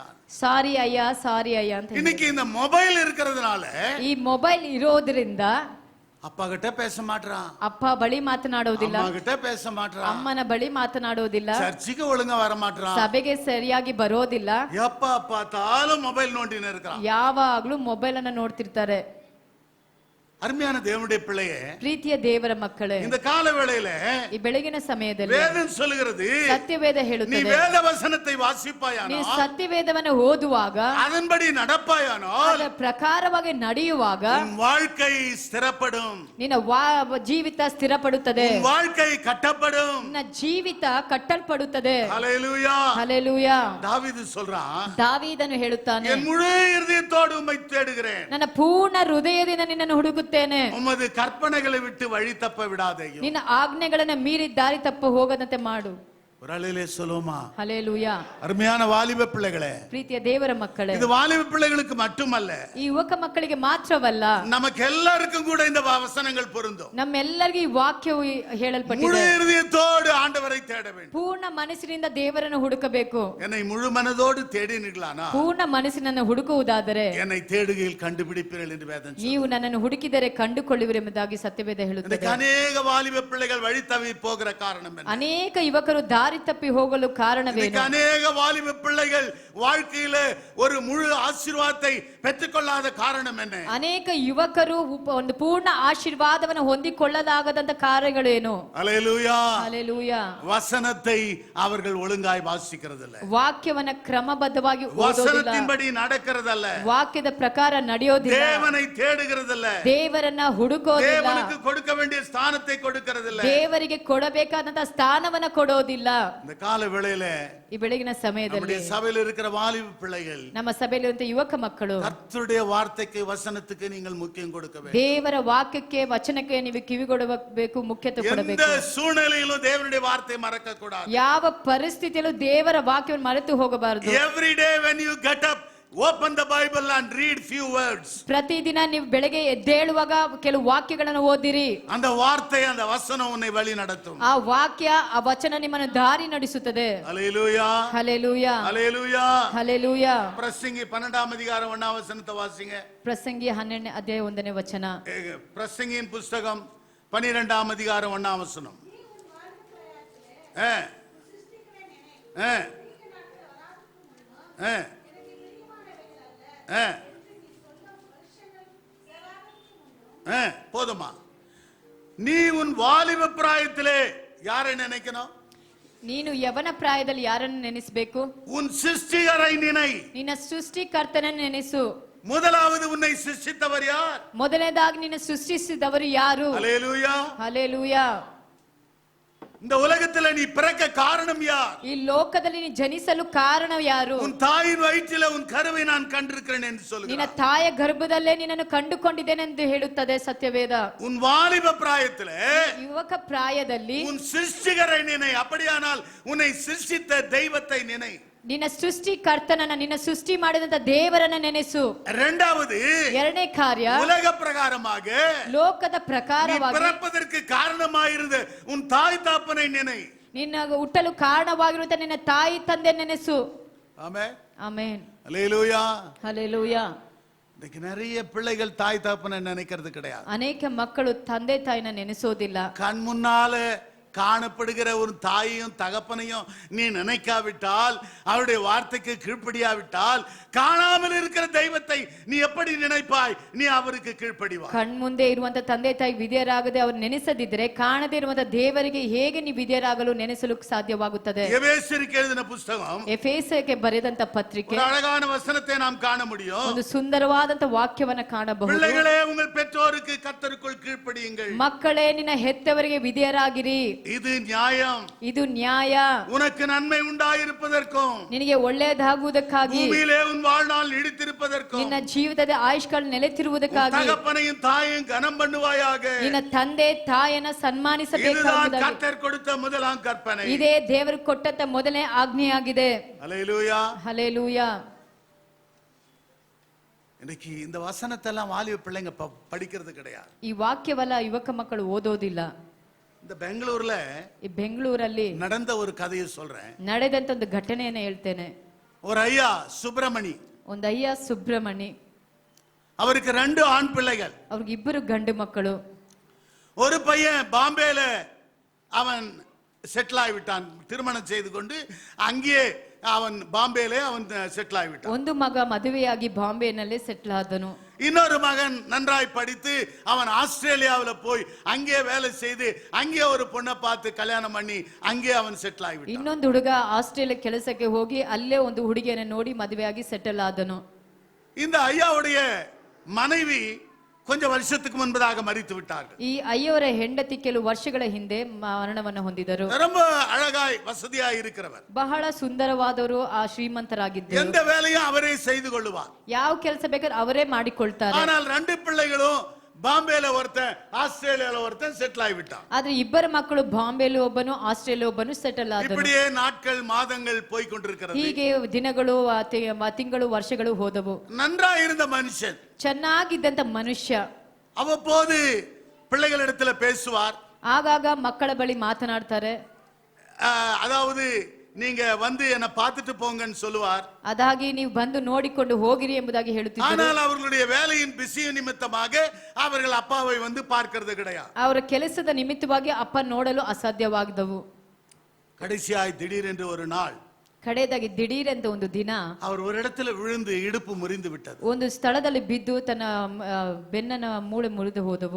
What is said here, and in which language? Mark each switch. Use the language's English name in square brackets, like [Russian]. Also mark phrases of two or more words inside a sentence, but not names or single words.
[Kannada] ಸಾರಿ ಅಯ್ಯ, ಸಾರಿ ಅಯ್ಯ ಅಂತ. [Tamil] இன்னைக்கு இந்த மொபைல் இருக்கிறதுனால [Kannada] ಈ ಮೊಬೈಲ್ ಇರೋದ್ರಿಂದ [Tamil] அப்பா கிட்ட பேச மாட்டறான், [Kannada] ಅಪ್ಪ ಬಳಿ ಮಾತನಾಡೋದಿಲ್ಲ, [Tamil] அம்மா கிட்ட பேச மாட்டறான், [Kannada] ಅಮ್ಮನ ಬಳಿ ಮಾತನಾಡೋದಿಲ್ಲ, [Tamil] சர்ச்சுக்கு ஒழுங்கா வர மாட்டறான், [Kannada] ಸಭೆಗೆ ಸರಿಯಾಗಿ ಬರೋದಿಲ್ಲ, [Tamil] எப்ப பார்த்தாலும் மொபைல் நோண்டினே இருக்கான். [Kannada] ಯಾವಾಗ್ಲೂ ಮೊಬೈಲ್ ಅನ್ನ ನೋಡ್ತಿರ್ತಾರೆ. [Tamil] அருமையான தேவனுடைய பிள்ளையே, [Kannada] ಪ್ರೀತಿಯ ದೇವರ ಮಕ್ಕಳೇ, [Tamil] இந்த கால வேளையில [Kannada] ಈ ಬೆಳಗಿನ ಸಮಯದಲ್ಲಿ [Tamil] வேதம் சொல்லுகிறது, [Kannada] ಸತ್ಯವೇದ [Tamil] நீ [Kannada] ಹೇಳುತ್ತದೆ, [Tamil] வேத ವಚನத்தை வாசிப்பாயானால், [Kannada] ನೀನು ಸತ್ಯವೇದವನ್ನು ಓದುವಾಗ, [Tamil] அதன்படி நடப்பாயானால், [Kannada] ಅದರ ಪ್ರಕಾರವಾಗಿ ನಡೆಯುವಾಗ [Tamil] உன் வாழ்க்கை ஸ்திரப்படும், [Kannada] ನಿನ್ನ ಜೀವಿತ ಸ್ಥಿರಪಡುತ್ತದೆ, [Tamil] உன் வாழ்க்கை கட்டப்படும். [Kannada] ನಿನ್ನ ಜೀವಿತ ಕಟ್ಟಲ್ಪಡುತ್ತದೆ. [Tamil] ஹல்லேலூயா. [Kannada] ಹಲ್ಲೆಲೂಯಾ. [Tamil] தாவீது சொல்றான், [Kannada] ದಾವೀದನು ಹೇಳುತ್ತಾನೆ, [Tamil] என் முழு இருதயத்தோடு உம்மை தேடுகிறேன், [Kannada] ನನ್ನ ಪೂರ್ಣ ಹೃದಯದಿಂದ ನಿನ್ನನ್ನು ಹುಡುಕುತ್ತೇನೆ, [Tamil] உமது கற்பனைகளை விட்டு வழி தப்ப விடாதேயும். [Kannada] ನಿನ್ನ ಆಜ್ಞೆಗಳನ್ನ ಮೀರಿ ದಾರಿ ತಪ್ಪು ಹೋಗದಂತೆ ಮಾಡು. [Tamil] ஒரு அலையிலே சொல்லுமா. [Kannada] ಹಲ್ಲೆಲೂಯಾ. [Tamil] அருமையான வாலிப பிள்ளைகளே, [Kannada] ಪ್ರೀತಿಯ ದೇವರ ಮಕ್ಕಳೇ, [Tamil] இது வாலிப பிள்ளைகளுக்கு மட்டுமல்ல, [Kannada] ಈ ಯುವಕ ಮಕ್ಕಳಿಗೆ ಮಾತ್ರವಲ್ಲ, [Tamil] நமக்கு எல்லாருக்கும் கூட இந்த வசனங்கள் பொருந்தும். [Kannada] ನಮ್ಮೆಲ್ಲರಿಗೂ ಈ ವಾಕ್ಯವು [Tamil] முழு [Kannada] ಹೇಳಲ್ಪಟ್ಟಿದೆ. [Tamil] இருதயத்தோடு ஆண்டவரை தேட வேண்டும். [Kannada] ಪೂರ್ಣ ಮನಸ್ಸಿನಿಂದ ದೇವರನ್ನು ಹುಡುಕಬೇಕು. [Tamil] என்னை முழு மனதோடு தேடினீர்களானா, [Kannada] ಪೂರ್ಣ ಮನಸ್ಸಿನನ್ನು ಹುಡುಕುವುದಾದರೆ [Tamil] என்னை தேடுகையில் கண்டுபிடிப்பீர்கள் என்று வேதம் சொல்லுகிறது. [Kannada] ನೀವು ನನ್ನನ್ನು ಹುಡುಕಿದರೆ ಕಂಡುಕೊಳ್ಳುವಿರೆಂಬುದಾಗಿ ಸತ್ಯವೇದ ಹೇಳುತ್ತದೆ. [Tamil] இன்னைக்கு அநேக வாலிப பிள்ளைகள் வழி தவறி போகிற காரணம் என்ன? [Kannada] ಅನೇಕ ಯುವಕರು ದಾರಿ ತಪ್ಪಿ ಹೋಗಲು ಕಾರಣವೇನು? [Tamil] இன்னைக்கு அநேக வாலிப பிள்ளைகள் வாழ்க்கையில ஒரு முழு ஆசீர்வாதத்தை பெற்றுக்கொள்ளாத காரணம் என்ன? [Kannada] ಅನೇಕ ಯುವಕರು ಒಂದು ಪೂರ್ಣ ಆಶೀರ್ವಾದವನ್ನು ಹೊಂದಿಕೊಳ್ಳಲಾಗದಂತ ಕಾರ್ಯಗಳೇನು? [Tamil] அல்லேலூயா. [Kannada] ಹಲ್ಲೆಲೂಯಾ. [Tamil] வசனத்தை அவர்கள் ஒழுங்காய் வாசிக்கிறதில்ல, [Kannada] ವಾಕ್ಯವನ್ನ ಕ್ರಮಬದ್ಧವಾಗಿ ಓದೋದಿಲ್ಲ, [Tamil] வசனத்தின்படி நடக்கிறதல்ல, [Kannada] ವಾಕ್ಯದ ಪ್ರಕಾರ ನಡೆಯೋದಿಲ್ಲ, [Tamil] தேவனை தேடுகிறதில்ல, [Kannada] ದೇವರನ್ನ ಹುಡುಕೋದಿಲ್ಲ, [Tamil] தேவனுக்கு கொடுக்க வேண்டிய ஸ்தானத்தை கொடுக்கிறதில்ல. [Kannada] ದೇವರಿಗೆ ಕೊಡಬೇಕಾದಂತ ಸ್ಥಾನವನ್ನ ಕೊಡೋದಿಲ್ಲ. [Tamil] இந்த கால வேளையில [Kannada] ಈ ಬೆಳಗಿನ ಸಮಯದಲ್ಲಿ [Tamil] நம்முடைய சபையில் இருக்கிற வாலிப பிள்ளைகள், [Kannada] ನಮ್ಮ ಸಭೆಯಲ್ಲಿರುವಂತ ಯುವಕ ಮಕ್ಕಳು, [Tamil] கர்த்தருடைய வார்த்தைக்கு வசனத்துக்கு நீங்கள் முக்கியம் கொடுக்க வேண்டும். [Kannada] ದೇವರ ವಾಕ್ಯಕ್ಕೆ ವಚನಕ್ಕೆ ನೀವು ಕಿವಿಗೊಡಬೇಕು, ಮುಖ್ಯತೆ [Tamil] எந்த [Kannada] ಕೊಡಬೇಕು. [Tamil] சூழ்நிலையிலும் தேவனுடைய வார்த்தையை மறக்க கூடாது. [Kannada] ಯಾವ ಪರಿಸ್ಥಿತಿಯಲ್ಲೂ ದೇವರ ವಾಕ್ಯವನ್ನು ಮರೆತು ಹೋಗಬಾರದು. [English] Every day when you get up, open the Bible and read few words. [Kannada] ಪ್ರತಿದಿನ ನೀವು ಬೆಳಗ್ಗೆ ಎದ್ದೇಳುವಾಗ ಕೆಲವು ವಾಕ್ಯಗಳನ್ನು ಓದಿರಿ. [Tamil] அந்த வார்த்தை, அந்த வசனம் உன்னை வழி நடத்தும். [Kannada] ಆ ವಾಕ್ಯ, ಆ ವಚನ ನಿಮ್ಮನ್ನು ದಾರಿ ನಡೆಸುತ್ತದೆ. [Tamil] அல்லேலூயா. [Kannada] ಹಲ್ಲೆಲೂಯಾ. [Tamil] அல்லேலூயா. [Kannada] ಹಲ್ಲೆಲೂಯಾ. [Tamil] பிரசங்கி 12ஆம் அதிகாரம் 1ஆம் வசனத்தை வாசிங்க. [Kannada] ಪ್ರಸಂಗಿ 12ನೇ ಅಧ್ಯಾಯ 1ನೇ ವಚನ. [Tamil] பிரசங்கியின் புஸ்தகம் 12ஆம் அதிகாரம் 1ஆம் வசனம். போதுமா? நீ உன் வாலிப பிராயத்திலே யாரை நினைக்கணும்? [Kannada] ನೀನು ಯವನ ಪ್ರಾಯದಲ್ಲಿ ಯಾರನ್ನು ನೆನೆಸಬೇಕು? [Tamil] உன் சிருஷ்டிகரை நினை. [Kannada] ನಿನ್ನ ಸೃಷ್ಟಿಕರ್ತನನ್ನು ನೆನೆಸು. [Tamil] முதலாவது உன்னை சிருஷ்டித்தவர் யார்? [Kannada] ಮೊದಲನೇದಾಗಿ ನಿನ್ನ ಸೃಷ್ಟಿಸಿದವರು ಯಾರು? [Tamil] அல்லேலூயா. [Kannada] ಹಲ್ಲೆಲೂಯಾ. [Tamil] இந்த உலகத்துல நீ பிறக்க காரணம் யார்? [Kannada] ಈ ಲೋಕದಲ್ಲಿ ನೀನು ಜನಿಸಲು ಕಾರಣ ಯಾರು? [Tamil] உன் தாயின் வயிற்றில உன் கருவை நான் கண்டிருக்கிறேன் என்று [Kannada] ನಿನ್ನ [Tamil] சொல்லுகிறார். [Kannada] ತಾಯ ಗರ್ಭದಲ್ಲೇ ನಿನ್ನನ್ನು ಕಂಡುಕೊಂಡಿದ್ದೇನೆ ಎಂದು ಹೇಳುತ್ತದೆ ಸತ್ಯವೇದ. [Tamil] உன் வாலிப பிராயத்திலே [Kannada] ಯುವಕ ಪ್ರಾಯದಲ್ಲಿ [Tamil] உன் சிருஷ்டிகரை நினை. அப்படியானால் உன்னை சிருஷ்டித்த தெய்வத்தை நினை. [Kannada] ನಿನ್ನ ಸೃಷ್ಟಿಕರ್ತನನ್ನ, ನಿನ್ನ ಸೃಷ್ಟಿ ಮಾಡಿದಂತ ದೇವರನ್ನ ನೆನೆಸು. [Tamil] இரண்டாவது, [Kannada] ಎರಡನೇ ಕಾರ್ಯ, [Tamil] உலக பிரகாரமாக [Kannada] ಲೋಕದ [Tamil] நீ [Kannada] ಪ್ರಕಾರವಾಗಿ [Tamil] பிறப்பதற்கு காரணமாயிருந்த உன் தாய் தாப்பனை நினை. [Kannada] ನಿನ್ನ ಹುಟ್ಟಲು ಕಾರಣವಾಗಿರುವಂತ ನಿನ್ನ ತಾಯಿ ತಂದೆ ನೆನೆಸು. [Tamil] ஆமென். [Kannada] ಆಮೆನ್. [Tamil] அல்லேலூயா. [Kannada] ಹಲ್ಲೆಲೂಯಾ. [Tamil] இன்னைக்கு நிறைய பிள்ளைகள் தாய் தாப்பனை நினைக்கிறது கிடையாது. [Kannada] ಅನೇಕ ಮಕ್ಕಳು ತಂದೆ ತಾಯಿನ ನೆನೆಸೋದಿಲ್ಲ. [Tamil] கண் முன்னால காணப்படுகிற ஒரு தாயையும் தகப்பனையும் நீ நினைக்காவிட்டால், அவருடைய வார்த்தைக்கு கீழ்ப்படியாவிட்டால், காணாமல் இருக்கிற தெய்வத்தை நீ எப்படி நினைப்பாய்? நீ அவருக்கு கீழ்ப்படிவாய். [Kannada] ಕಣ್ ಮುಂದೆ ಇರುವಂತ ತಂದೆ ತಾಯಿ ವಿಧೇಯರಾಗದೆ ಅವರು ನೆನೆಸದಿದ್ರೆ, ಕಾಣದೇ ಇರುವಂತ ದೇವರಿಗೆ ಹೇಗೆ ನೀವು ವಿಧೇಯರಾಗಲು ನೆನೆಸಲು ಸಾಧ್ಯವಾಗುತ್ತದೆ? [Tamil] எபேசியருக்கு எழுதின புத்தகம், [Kannada] ಎಫೆಸಕ್ಕೆ ಬರೆದಂತ ಪತ್ರಿಕೆ, [Tamil] ஒரு அழகான வசனத்தை நாம் காண முடியும். [Kannada] ಒಂದು ಸುಂದರವಾದಂತ ವಾಕ್ಯವನ್ನ ಕಾಣಬಹುದು. [Tamil] பிள்ளைகளே, உங்கள் பெற்றோருக்கு கர்த்தருக்குள் கீழ்ப்படியுங்கள். [Kannada] ಮಕ್ಕಳೇ, ನಿನ್ನ ಹೆತ್ತವರಿಗೆ ವಿಧೇಯರಾಗಿರಿ. [Tamil] இது நியாயம். [Kannada] ಇದು ನ್ಯಾಯ. [Tamil] உனக்கு நன்மை உண்டாயிருப்பதற்கும் [Kannada] ನಿನಗೆ ಒಳ್ಳೆಯದಾಗುವುದಕ್ಕಾಗಿ, [Tamil] பூமியிலே உன் வாழ்நாள் நீடித்திருப்பதற்கும், [Kannada] ನಿನ್ನ ಜೀವಿತದ ಆಯುಷ್ಕಾಲ ನೆಲೆತಿರುವುದಕ್ಕಾಗಿ, [Tamil] தகப்பனையும் தாயையும் கனம் பண்ணுவாயாக. [Kannada] ನಿನ್ನ ತಂದೆ ತಾಯನ [Tamil] இதுதான் [Kannada] ಸನ್ಮಾನಿಸಬೇಕಾಗುತ್ತದೆ. [Tamil] கர்த்தர் கொடுத்த முதலாம் கற்பனை. [Kannada] ಇದೇ ದೇವರು ಕೊಟ್ಟಂತ ಮೊದಲನೇ ಆಜ್ಞೆಯಾಗಿದೆ. [Tamil] அல்லேலூயா. [Kannada] ಹಲ್ಲೆಲೂಯಾ. [Tamil] இன்னைக்கு இந்த வசனத்தை எல்லாம் வாலிப பிள்ளைங்க படிக்கிறது கிடையாது. [Kannada] ಈ ವಾಕ್ಯವಲ್ಲ ಯುವಕ ಮಕ್ಕಳು ಓದೋದಿಲ್ಲ. [Tamil] இந்த பெங்களூர்ல [Kannada] ಈ ಬೆಂಗಳೂರಲ್ಲಿ [Tamil] நடந்த ஒரு கதையை சொல்றேன். [Kannada] ನಡೆದಂತ ಒಂದು ಘಟನೆಯನ್ನ ಹೇಳ್ತೇನೆ. [Tamil] ஒரு ஐயா சுப்பிரமணி, [Kannada] ಒಂದು ಅಯ್ಯ ಸುಬ್ರಹ್ಮಣಿ, [Tamil] அவருக்கு 2 ஆண் பிள்ளைகள். [Kannada] ಅವ್ರಿಗೆ 2 ಗಂಡು ಮಕ್ಕಳು. [Tamil] ஒரு பையன் பாம்பேல அவன் செட்டில் ஆகிவிட்டான், திருமணம் செய்து கொண்டு அங்கேயே அவன் பாம்பேலே அவன் செட்டில் ஆகிவிட்டான். [Kannada] ಒಂದು ಮಗ ಮದುವೆಯಾಗಿ ಬಾಂಬೆನಲ್ಲೇ ಸೆಟ್ಲ್ ಆದನು. [Tamil] இன்னொரு மகன் நன்றாய் படித்து அவன் ஆஸ்திரேலியாவில் போய் அங்கே வேலை செய்து அங்கே ஒரு பொண்ணை பார்த்து கல்யாணம் பண்ணி அங்கே அவன் செட்டில் ஆகிவிட்டான். [Kannada] ಇನ್ನೊಂದು ಹುಡುಗ ಆಸ್ಟ್ರೇಲಿಯಾ ಕೆಲಸಕ್ಕೆ ಹೋಗಿ ಅಲ್ಲೇ ಒಂದು ಹುಡುಗಿಯನ್ನು ನೋಡಿ ಮದುವೆಯಾಗಿ ಸೆಟಲ್ ಆದನು. [Tamil] இந்த ஐயாவுடைய மனைவி கொஞ்சம் வருஷத்துக்கு முன்பதாக மரித்து விட்டார்கள். [Kannada] ಈ ಅಯ್ಯವರ ಹೆಂಡತಿ ಕೆಲವು ವರ್ಷಗಳ ಹಿಂದೆ ಮರಣವನ್ನು ಹೊಂದಿದರು. [Tamil] ரொம்ப அழகாய் வசதியாய் இருக்கிறவர், [Kannada] ಬಹಳ ಸುಂದರವಾದವರು, ಆ ಶ್ರೀಮಂತರಾಗಿದ್ದರು. [Tamil] எந்த வேலையும் அவரೇ செய்து கொள்ளுவார். [Kannada] ಯಾವ ಕೆಲಸ ಬೇಕಾದ್ರೆ ಅವರೇ ಮಾಡಿಕೊಳ್ತಾರೆ. [Tamil] ஆனால் 2 பிள்ளைகளும் பாம்பேல ஒருத்தன் ஆஸ்திரேலியால ஒருத்தன் செட்டில் ஆகிவிட்டான். [Kannada] ಆದ್ರೆ 2 ಮಕ್ಕಳು ಬಾಂಬೆಯಲ್ಲಿ ಒಬ್ಬನು, ಆಸ್ಟ್ರೇಲಿಯಾ ಒಬ್ಬನು ಸೆಟಲ್ ಆದರು. [Tamil] இப்படியே நாட்கள் மாதங்கள் போய் கொண்டிருக்கிறது. [Kannada] ಹೀಗೆ ದಿನಗಳು, ತಿಂಗಳು, ವರ್ಷಗಳು ಹೋದವು. [Tamil] நன்றாய் இருந்த மனுஷன், [Kannada] ಚೆನ್ನಾಗಿದ್ದಂತ ಮನುಷ್ಯ [Tamil] அவ்வப்போது பிள்ளைகளிடத்துல பேசுவார். [Kannada] ಆಗಾಗ ಮಕ್ಕಳ ಬಳಿ ಮಾತನಾಡ್ತಾರೆ. [Tamil] அதாவது நீங்க வந்து என்ன பார்த்துட்டு போங்கன்னு சொல்லுவார். [Kannada] ಅದಾಗಿ ನೀವು ಬಂದು ನೋಡಿಕೊಂಡು ಹೋಗಿರಿ ಎಂಬುದಾಗಿ ಹೇಳುತ್ತಿದ್ದರು. [Tamil] ஆனால் அவர்களுடைய வேலையின் பிஸி நிமித்தமாக அவர்கள் அப்பாவை வந்து பார்க்கிறது கிடையாது. [Kannada] ಅವರ ಕೆಲಸದ ನಿಮಿತ್ತವಾಗಿ ಅಪ್ಪ ನೋಡಲು ಅಸಾಧ್ಯವಾಗಿದ್ದವು. [Tamil] கடைசியாய் திடீரென்று ஒரு நாள், [Kannada] ಕಡೆಯದಾಗಿ ದಿಢೀರಂತ ಒಂದು ದಿನ [Tamil] அவர் ஒரு இடத்துல விழுந்து இடுப்பு முறிந்து விட்டது. [Kannada] ಒಂದು ಸ್ಥಳದಲ್ಲಿ ಬಿದ್ದು ತನ್ನ ಬೆನ್ನನ ಮೂಳೆ ಮುರಿದು ಹೋದವು.